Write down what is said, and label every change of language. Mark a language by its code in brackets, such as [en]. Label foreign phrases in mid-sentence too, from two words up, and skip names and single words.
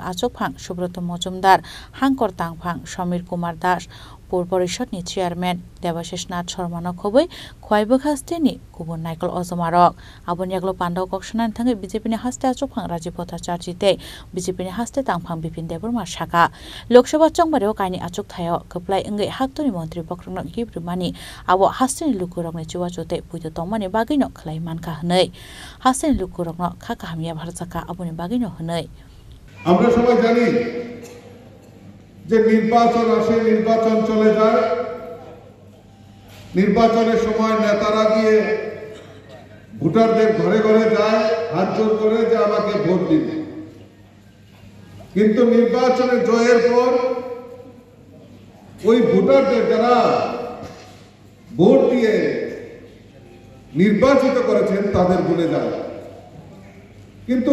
[trp] achuk phang Subroto Mojumdar Hangkor tangphang Samir Kumar Das Pur Porishadni Chairman Debashish Nath Sharma khoboi khwaibok hasteni kubun Naikol Ojomarok aboni yaklo pandao kokshanan thangai BJP ni haste achuk phangraji Bhattacharya tei BJP ni haste tangphang Bipin Deborma shaka Lok Sabha chongbareo kaini achuk thayo khlai engai haktoni mantri bokrokno gibrumani abo hasteni lukurokni chuwachote puito tongmani bagino khlai mankha hnei hasteni lukurokno khaka hamya bharjaka aboni bagino hnei [bn] আমরা সবাই জানি যে নির্বাচন আসে নির্বাচন চলে যায় নির্বাচনের সময় নেতারা গিয়ে ভোটারদের ঘরে ঘরে যায় হাত জোড় করে যে আমাকে ভোট দিন কিন্তু নির্বাচনে জয়ের পর ওই ভোটারদের যারা ভোট দিয়ে নির্বাচিত করেছেন তাদের ভুলে যায় কিন্তু